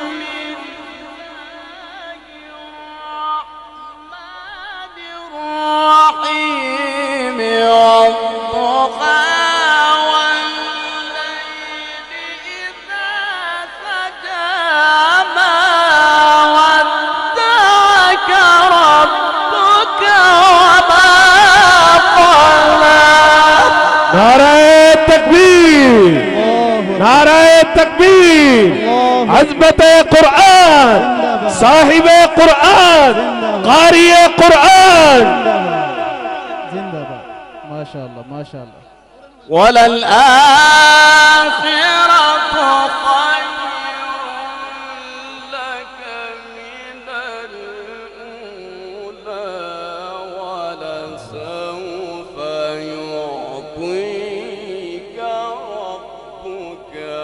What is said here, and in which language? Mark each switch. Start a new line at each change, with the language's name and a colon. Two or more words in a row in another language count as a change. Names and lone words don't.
Arabic: الله الرحمن الرحيم والضحى والليل إذا سجى ما ودعك ربك وما قلى
Urdu: نعرۂ تکبیر، نعرۂ تکبیر. عظمت قرآن، صاحب قرآن، قاری قرآن. जिंदाबाद, माशाअल्लाह माशाअल्लाह।
Arabic: وللآخرة خير لك من الأولى ولسوف يعطيك ربك